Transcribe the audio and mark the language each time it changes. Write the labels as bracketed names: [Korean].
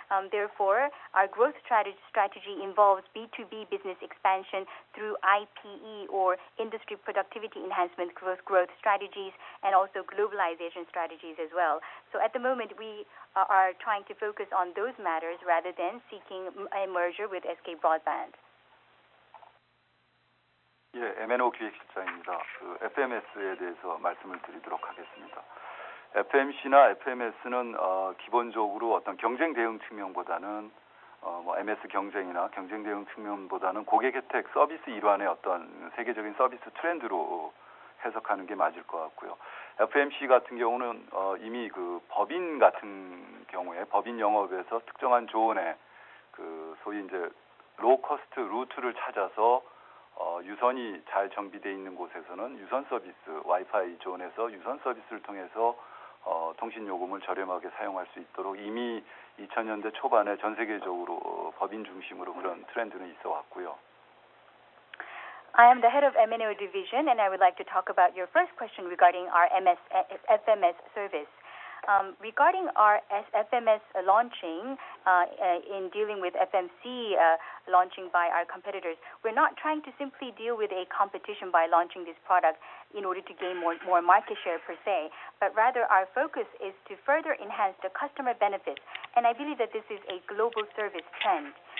[English] Therefore, our growth strategy involves B2B business expansion through IPE or industry productivity enhancement growth strategies and also globalization strategies as well. So at the moment, we are trying to focus on those matters rather than seeking a merger with SK Broadband. [Korean] 예, MNO 기획실장입니다. FMS에 대해서 말씀을 드리도록 하겠습니다. FMC나 FMS는 기본적으로 어떤 경쟁 대응 측면보다는 MS 경쟁이나 경쟁 대응 측면보다는 고객 혜택 서비스 일환의 어떤 세계적인 서비스 트렌드로 해석하는 게 맞을 것 같고요. FMC 같은 경우는 이미 그 법인 같은 경우에 법인 영업에서 특정한 조언에 그 소위 이제 로우 코스트 루트를 찾아서 유선이 잘 정비되어 있는 곳에서는 유선 서비스, 와이파이 존에서 유선 서비스를 통해서 통신 요금을 저렴하게 사용할 수 있도록 이미 2000년대 초반에 전 세계적으로 법인 중심으로 그런 트렌드는 있어 왔고요. [English] I am the head of MNO division, and I would like to talk about your first question regarding our FMS service. Regarding our FMS launching in dealing with FMC launching by our competitors, we're not trying to simply deal with a competition by launching this product in order to gain more market share per se, but rather our focus is to further enhance the customer benefits, and I believe that this is a global service trend.